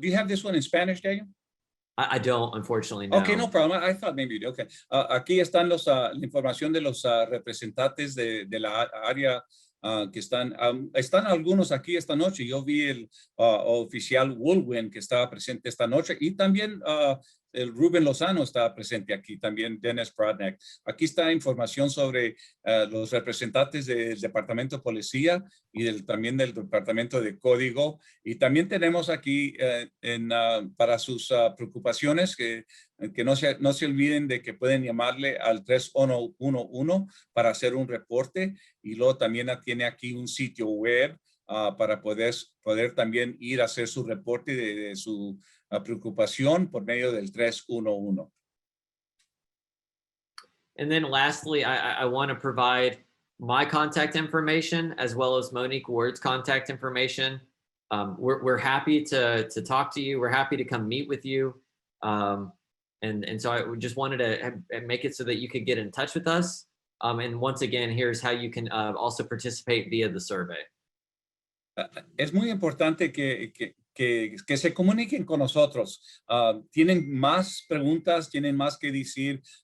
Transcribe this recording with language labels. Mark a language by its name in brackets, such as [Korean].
[English] Do you have this one in Spanish, Daniel? I don't, unfortunately, no. Okay, no problem. I thought maybe you did. Okay. [Spanish] Aquí están la información de los representantes de la área que están algunos aquí esta noche. Yo vi el oficial Woolwin que estaba presente esta noche y también el Rubén Lozano está presente aquí, también Dennis Prodnak. Aquí está información sobre los representantes del Departamento de Policía y también del Departamento de Código. Y también tenemos aquí para sus preocupaciones que no se olviden de que pueden llamarle al 3111 para hacer un reporte y luego también tiene aquí un sitio web para poder también ir a hacer su reporte de su preocupación por medio del 311. [English] And then lastly, I want to provide my contact information as well as Monique Ward's contact information. We're happy to talk to you. We're happy to come meet with you. And so I just wanted to make it so that you could get in touch with us. And once again, here's how you can also participate via the survey. [Spanish] Es muy importante que se comuniquen con nosotros. Tienen más preguntas, tienen más que decir.